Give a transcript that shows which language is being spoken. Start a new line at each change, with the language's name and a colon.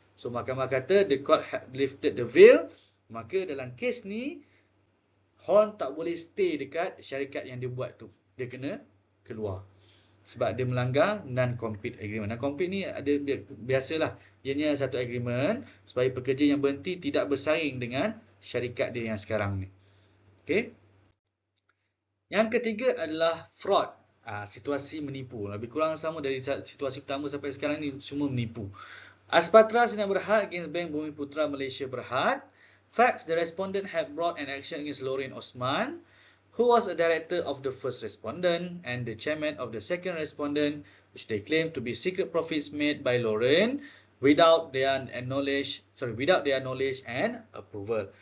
English: So,
Malay: mahkamah kata,
English: the court had lifted the veil.
Malay: Maka dalam kes ni, Horn tak boleh stay dekat syarikat yang dia buat tu. Dia kena keluar. Sebab dia melanggar non-compete agreement. Non-compete ni ada biasalah. Ianya satu agreement supaya pekerja yang berhenti tidak bersaing dengan syarikat dia yang sekarang ni. Okay. Yang ketiga adalah fraud. Situasi menipu. Lebih kurang sama dari situasi pertama sampai sekarang ni, semua menipu. Aspatra Sdn Bhd against Bank Bumiputra Malaysia Berhad.
English: Facts, the respondent had brought an action against Lorraine Osman, who was a director of the first respondent and the chairman of the second respondent, which they claim to be secret profits made by Lorraine without their knowledge and approval.